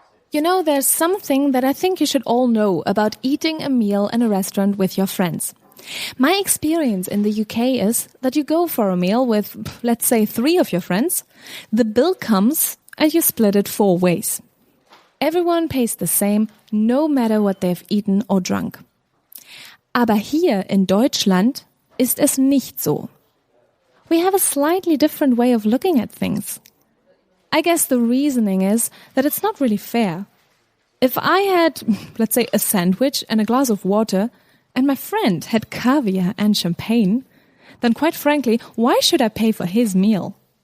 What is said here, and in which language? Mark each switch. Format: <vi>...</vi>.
<en>You know, there's something that I think you should all know about eating a meal in a restaurant with your friends. My experience in the UK is that you go for a meal with, let's say, 3 of your friends, the bill comes and you split it 4 ways. Everyone pays the same, no matter what they've eaten or drunk.</en> <de>Aber hier in Deutschland ist es nicht so.</de> <en>We have a slightly different way of looking at things. I guess the reasoning is that it's not really fair. If I had, let's say, a sandwich and a glass of water, and my friend had caviar and champagne, then quite frankly, why should I pay for his meal?</en>